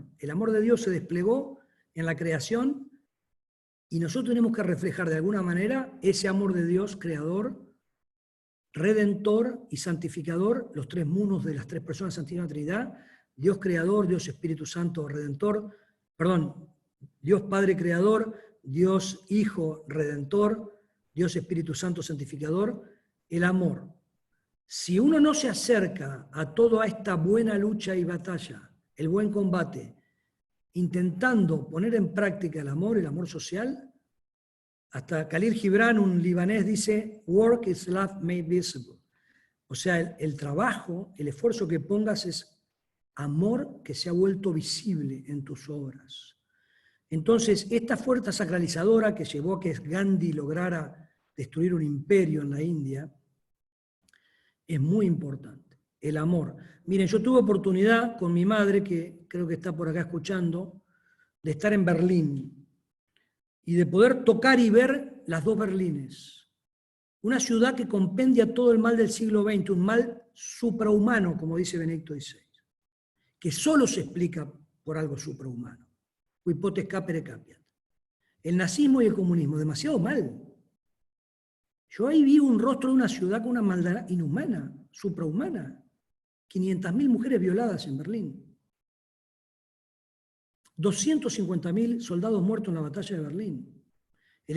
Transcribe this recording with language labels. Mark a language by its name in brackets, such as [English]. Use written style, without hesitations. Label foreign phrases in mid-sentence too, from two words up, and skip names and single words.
[Spanish] El amor de Dios se desplegó en la creación y nosotros tenemos que reflejar de alguna manera ese amor de Dios creador, redentor y santificador, los 3 mundos de las 3 personas de la Santísima Trinidad, Dios creador, Dios Espíritu Santo redentor, Dios Padre creador, Dios Hijo redentor, Dios Espíritu Santo santificador, el amor. Si uno no se acerca a toda esta buena lucha y batalla, el buen combate, intentando poner en práctica el amor social, hasta Khalil Gibran, un libanés, dice, [English] work is love made visible. [Spanish] O sea, el trabajo, el esfuerzo que pongas es amor que se ha vuelto visible en tus obras. Entonces, esta fuerza sacralizadora que llevó a que Gandhi lograra destruir un imperio en la India, es muy importante, el amor. Miren, yo tuve oportunidad con mi madre, que creo que está por acá escuchando, de estar en Berlín y de poder tocar y ver las 2 Berlines. Una ciudad que compendia todo el mal del siglo XX, un mal suprahumano, como dice Benedicto XVI, que solo se explica por algo suprahumano. [Latin] Qui potes capere capiat. [Spanish] El nazismo y el comunismo, demasiado mal. Yo ahí vi un rostro de una ciudad con una maldad inhumana, suprahumana. 500.000 mujeres violadas en Berlín. 250.000 soldados muertos en la batalla de Berlín.